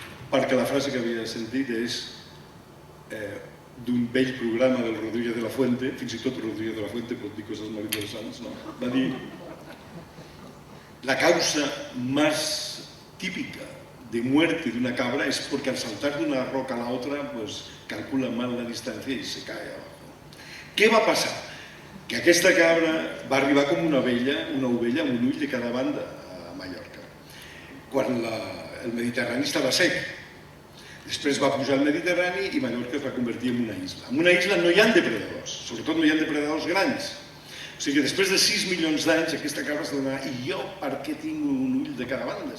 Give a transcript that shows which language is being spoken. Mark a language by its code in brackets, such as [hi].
[ca] Perquè la frase que havia sentit és d'un vell programa del Rodríguez de la Fuente, fins i tot Rodríguez de la Fuente pot dir coses molt interessants, no? [es] Va dir: la causa más típica de muerte de una cabra es porque al saltar de una roca a la otra calcula mal la distancia y se cae abajo. [ca] Què va passar? Que aquesta cabra va arribar com una ovella amb un ull de cada banda a Mallorca. Quan el Mediterrani estava sec. Després va pujar al Mediterrani i Mallorca es va convertir en una isla. En una isla no hi ha depredadors, sobretot no hi ha depredadors grans. O sigui que després de 6 milions d'anys aquesta cabra s'ha d'anar, i jo per què tinc un ull de cada banda?